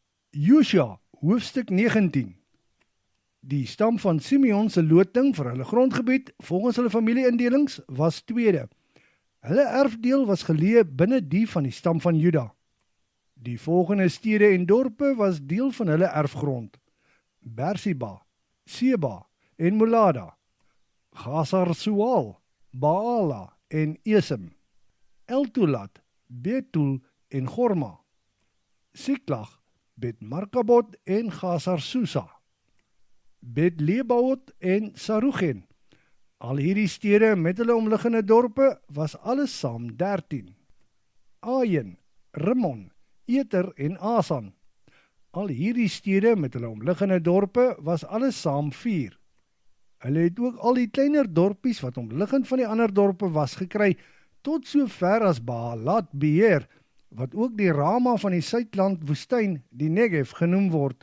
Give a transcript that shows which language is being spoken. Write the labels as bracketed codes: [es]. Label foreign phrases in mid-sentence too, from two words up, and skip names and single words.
[af] Josua, hoofstuk 19. Die stam van Simeon se loting vir hulle grondgebied volgens hulle familieindelings was tweede. Hulle erfdeel was geleë binne die van die stam van Juda. Die volgende stede en dorpe was deel van hulle erfgrond: Beersheba, Seba en Molada, Hazar-Sual, Baala en Esem, Eltolat, Betul en Gorma, Siklag, Bet-Markabot en Hazar-Susa, Bet-Lebaot en Sarugen. Al hierdie stede met hulle omliggende dorpe was alles saam 13. Ayen, Rimmon, Eter en Asan. Al hierdie stede met hulle omliggende dorpe was alles saam 4. Hulle het ook al die kleiner dorpies wat omliggend van die ander dorpe was gekry, tot so ver as Baalat Beer, wat ook die Rama van die Suidland woestyn, die Negev, genoem word.